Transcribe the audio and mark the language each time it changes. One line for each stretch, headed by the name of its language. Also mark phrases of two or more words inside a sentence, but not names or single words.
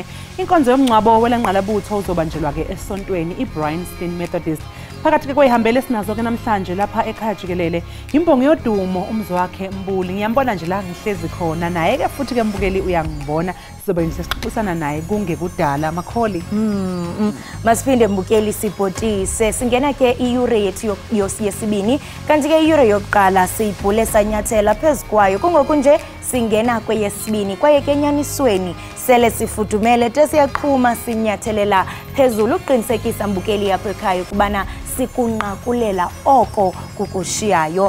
Zulu: Inkonzo yomngcwabo welenqalabutho uzobanjelwa ke esontweni iBryanston Methodist. Phakathi kwehambele sinazo ke namhlanje lapha ekhaya Jikelele imbongo yodumo umzi wakhe Mbuli. Ngiyambona nje la ngihlezi khona naye ke futhi ke Mbukeli uyangibona sizobe sixoxisana naye kungekudala Makholi.
Xhosa: Masiphinde Mbukeli sibhotise singena ke iyure yethu yesibini kanti ke iyure yokuqala siyibhule sanyathela phezukwayo kungoku nje singena kweyesibini kwaye kenyanisweni sele sifudumele tesiyaqhuma sinyathelela phezulu uqinisekisa Mbukeli yapha ekhaya kubana sikunqakulela oko kukushiyayo.